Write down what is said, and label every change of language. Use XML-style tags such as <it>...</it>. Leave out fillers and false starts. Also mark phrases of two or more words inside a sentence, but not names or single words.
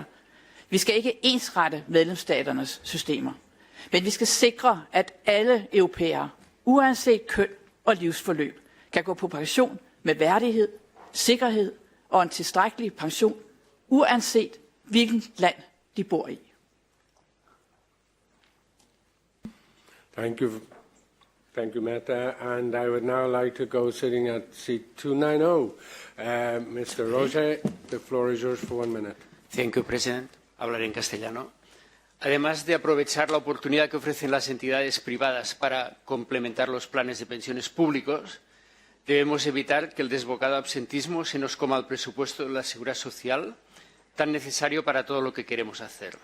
<da>Vi skal ikke ensrette medlemsstaternes systemer, men vi skal sikre, at alle europæere, uanset køn og livsforløb, kan gå på pension med værdighed, sikkerhed og en tilstrækkelig pension, uanset hvilket land de bor i.</da> <en>Thank you, Mette. And I would now like to go sitting at seat 290. Mr. Roger, the floor is yours for 1 minute. Thank you, President.</en> <es>Hablaré en castellano. Además de aprovechar la oportunidad que ofrecen las entidades privadas para complementar los planes de pensiones públicos, debemos evitar que el desbocado absentismo se nos coma el presupuesto de la Seguridad Social, tan necesario para todo lo que queremos hacer.</es>